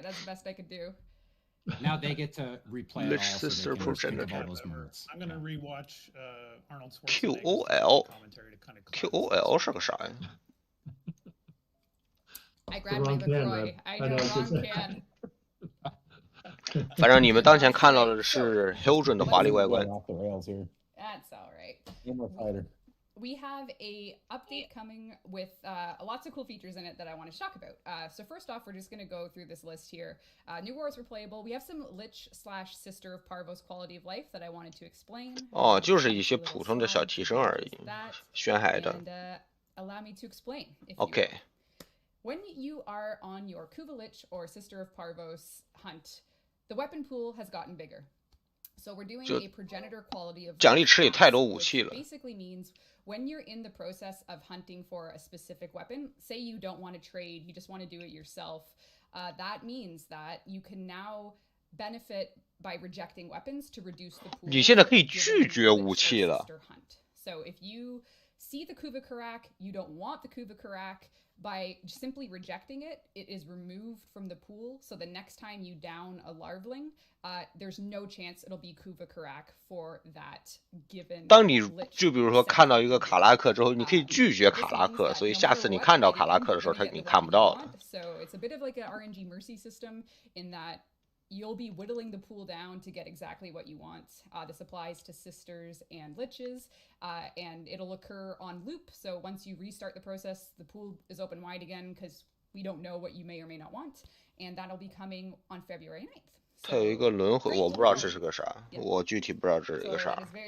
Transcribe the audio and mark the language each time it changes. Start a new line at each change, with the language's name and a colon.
English: That's the best I could do. Now they get to replay Lich it all, Sister so they can think of all Progenitor. those moments. I'm gonna rewatch Arnold Schwarzenegger's QOL commentary to kind of
Chinese: QOL 是个啥呀？
English: I grabbed my LaCroix. I know, wrong can.
Chinese: 反正你们当前看到的是 Housekeeping 的华丽外观。
English: Off the rails here. That's all right. One more fighter. We have a update coming with lots of cool features in it that I want to talk about. So first off, we're just going to go through this list here. New wars were playable. We have some Lich/Sister of Parvos quality of life that I wanted to explain.
Chinese: 哦，就是一些普通的小提升而已，宣海的。
English: And allow me to explain. If Okay. You when you are on your Kuva Lich or Sister of Parvos hunt, the weapon pool has gotten bigger. So we're doing a progenitor quality of
Chinese: 奖励池里太多武器了。
English: Basically means when you're in the process of hunting for a specific weapon, say you don't want to trade, you just want to do it yourself, that means that you can now benefit by rejecting weapons to reduce the pool.
Chinese: 你现在可以拒绝武器了。
English: So if you see the Kuva Karak, you don't want the Kuva Karak, by simply rejecting it, it is removed from the pool. So the next time you down a larvaling, there's no chance it'll be Kuva Karak for that given.
Chinese: 当你就比如说看到一个卡拉克之后，你可以拒绝卡拉克，所以下次你看到卡拉克的时候，你看不到了。
English: So it's a bit of like an RNG mercy system in that you'll be whittling the pool down to get exactly what you want. This applies to sisters and liches, and it'll occur on loop. So once you restart the process, the pool is open wide again because we don't know what you may or may not want, and that'll be coming on February 9th.
Chinese: 它有一个轮回，我不知道这是个啥，我具体不知道这是一个啥。